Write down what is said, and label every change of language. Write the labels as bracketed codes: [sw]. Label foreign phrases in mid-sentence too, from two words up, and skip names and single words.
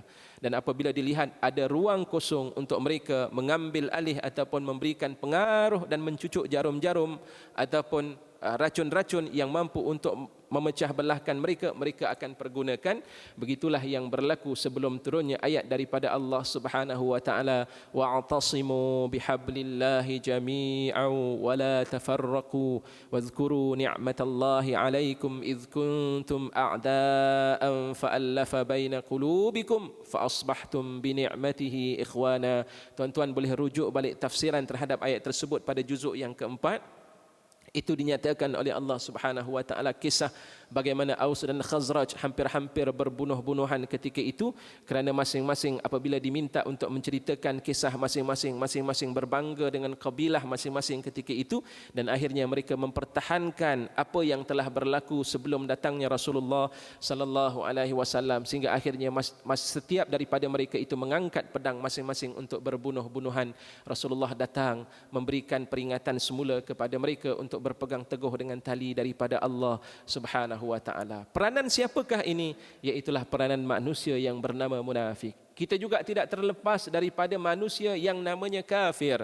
[ms] Dan apabila dilihat ada ruang kosong untuk mereka mengambil alih ataupun memberikan pengaruh dan mencucuk jarum-jarum ataupun racun-racun yang mampu untuk memecah belahkan mereka, mereka akan pergunakan. Begitulah yang berlaku sebelum turunnya ayat daripada Allah [ar] سبحانه وتعالى، واعتصموا بحبل الله جميعا ولا تفرقوا واذكروا نعمت الله عليكم إذ كنتم أعداء فألف بين قلوبكم فأصبحتم بنعمته إخوانا. [ms] Tuan-tuan boleh rujuk balik tafsiran terhadap ayat tersebut pada juzuk yang keempat. Itu dinyatakan oleh Allah [ar] سبحانه وتعالى [ms] kisah bagaimana Aus dan Khazraj hampir-hampir berbunuh-bunuhan ketika itu kerana masing-masing apabila diminta untuk menceritakan kisah masing-masing berbangga dengan kabilah masing-masing ketika itu, dan akhirnya mereka mempertahankan apa yang telah berlaku sebelum datangnya Rasulullah [ar] صلى الله عليه وسلم, [ms] sehingga akhirnya setiap daripada mereka itu mengangkat pedang masing-masing untuk berbunuh-bunuhan. Rasulullah datang memberikan peringatan semula kepada mereka untuk berpegang teguh dengan tali daripada Allah [ar] سبحانه وتعالى. [ms] Peranan siapakah ini? Iaitulah peranan manusia yang bernama munafik. Kita juga tidak terlepas daripada manusia yang namanya kafir.